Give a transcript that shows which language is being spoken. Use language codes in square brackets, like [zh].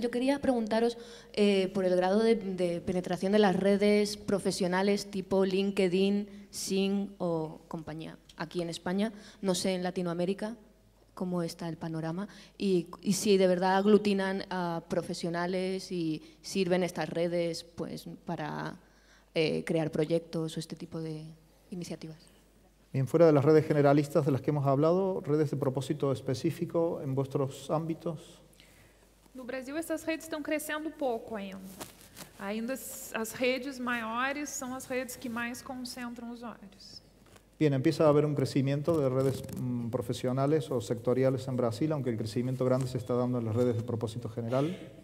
[es] Yo quería preguntaros por el grado de penetración de las redes profesionales tipo LinkedIn, Xing o compañía aquí en España, no sé en Latinoamérica cómo está el panorama y si de verdad aglutinan a profesionales y sirven estas redes pues para crear proyectos o este tipo de iniciativas. Bien, fuera de las redes generalistas de las que hemos hablado, redes de propósito específico en vuestros ámbitos. [pt] No Brasil, essas redes estão crescendo pouco ainda. Ainda as redes maiores são as redes que mais concentram usuários. [es] Bien, empieza a haber un crecimiento de redes profesionales o sectoriales en Brasil, aunque el crecimiento grande se está dando en las redes de propósito general.